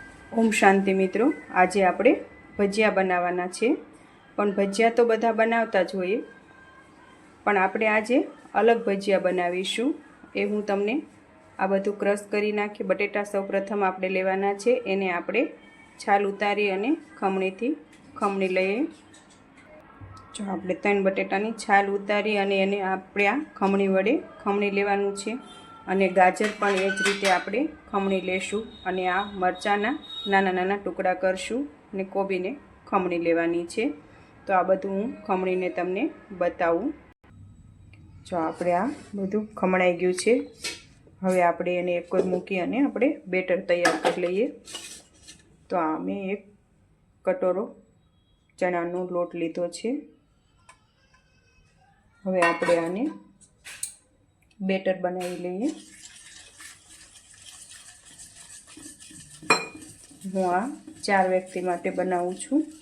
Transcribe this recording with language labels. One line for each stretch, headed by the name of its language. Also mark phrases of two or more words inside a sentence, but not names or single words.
Gujarati: ઓમ શાંતિ મિત્રો, આજ આપણે ભજિયા બનાવવાના છે। પણ ભજિયા તો બધા બનાવતા જ હોય, પણ આપણે આજ અલગ ભજિયા બનાવીશું। એ હું તમને આ બધું ક્રશ કરી નાખી। બટેટા સૌ પ્રથમ આપણે લેવાના છે, એને આપણે છાલ ઉતારી અને ખમણીથી ખમણી લઈએ। જો આપણે 3 બટેટાની છાલ ઉતારી અને એને આપણે આ ખમણી વડે ખમણી લેવાનું છે। અને ગાજર પણ એ જ રીતે આપણે ખમણી લેશું અને આ મરચાના નાના નાના ટુકડા કરશું અને કોબીને ખમણી લેવાની છે। તો આ બધું હું ખમણીને તમને બતાવું। જો આપણે આ બધું ખમણાઈ ગયું છે, હવે આપણે એને એક કોર મૂકી અને આપણે બેટર તૈયાર કરી લઈએ। તો આ મૈં એક કટોરો ચણાનો લોટ લીધો છે। હવે આપણે આને બેટર બનાવી લઈએ। હું આ 4 વ્યક્તિ માટે બનાવું છું।